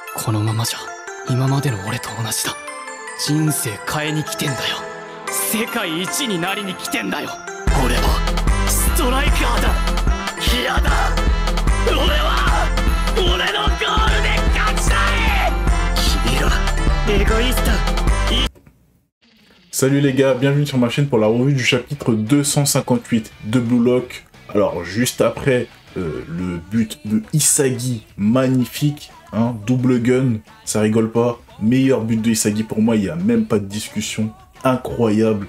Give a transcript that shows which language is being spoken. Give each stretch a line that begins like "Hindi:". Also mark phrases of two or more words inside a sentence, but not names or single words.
Japanese: このままじゃ今までの俺と同じだ。人生変えに来てんだよ。世界一になりに来てんだよ。俺はストライカーだ。嫌だ。俺は俺のゴールで勝ちたい。君らエゴイスト。
French: Salut les gars, bienvenue sur ma chaîne pour la revue du chapitre 258 de Blue Lock. Alors juste après le but de Isagi, magnifique, hein,
English: double gun,
French: ça rigole pas. Meilleur but de Isagi pour moi, il n'y a même pas de discussion, incroyable.